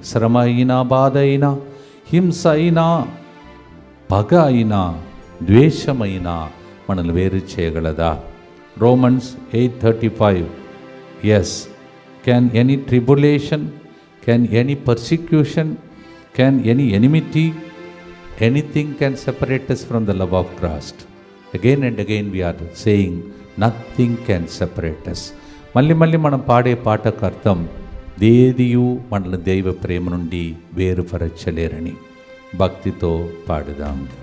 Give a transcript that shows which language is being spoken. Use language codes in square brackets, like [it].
[te] శ్రమ అయినా, బాధ అయినా, హింస అయినా, పగ అయినా, ద్వేషమైనా మనల్ని వేరు చేయగలదా? [en] Romans 8:35. Yes, can any tribulation, can any persecution, can any enmity, anything can separate us from the love of Christ. Again and again we are saying nothing can separate us. [te] మళ్ళీ మనం పాడే పాటకు అర్థం దేదియు మనల్ని దైవ ప్రేమ నుండి వేరుపరచలేరని. భక్తితో పాడుదాం.